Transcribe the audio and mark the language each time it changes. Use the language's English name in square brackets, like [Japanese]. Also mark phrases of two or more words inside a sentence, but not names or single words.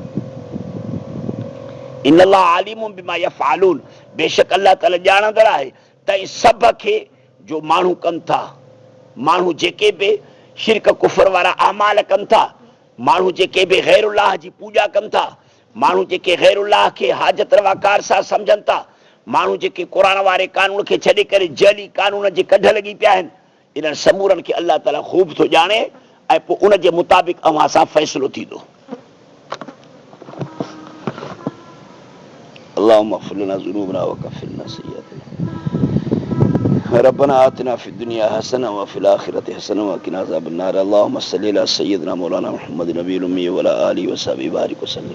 [Arabic] إن الله عليم بما يفعلون, [Sindhi] बेशक अल्लाह ताला ॼाणंदड़ आहे त सभ खे जो माण्हू कनि था, माण्हू जेके बि शिरक कुफर वारा आमाल कनि था, माण्हू जेके बि ग़ैरुल्लाह जी पूॼा कनि था, माण्हू जेके ग़ैरुल्लाह खे हाजत रवाकार सां सम्झनि था, माण्हू जेके क़ुर वारे कानून खे छॾे करे जली कानून जे कढ लॻी पिया आहिनि, इन्हनि समूरनि खे अल्लाह ताला ख़ूब थो ॼाणे, ऐं पोइ उन जे मुताबिक़ अव्हां सां फ़ैसिलो थींदो। [Arabic] اللهم اغفر لنا ذنوبنا وكفر لنا سيئاتنا ربنا آتنا في الدنيا حسنة وفي الآخرة حسنة وقنا عذاب النار. اللهم صل على سيدنا مولانا محمد النبي الأمي وعلى آله وصحبه بارك وسلم.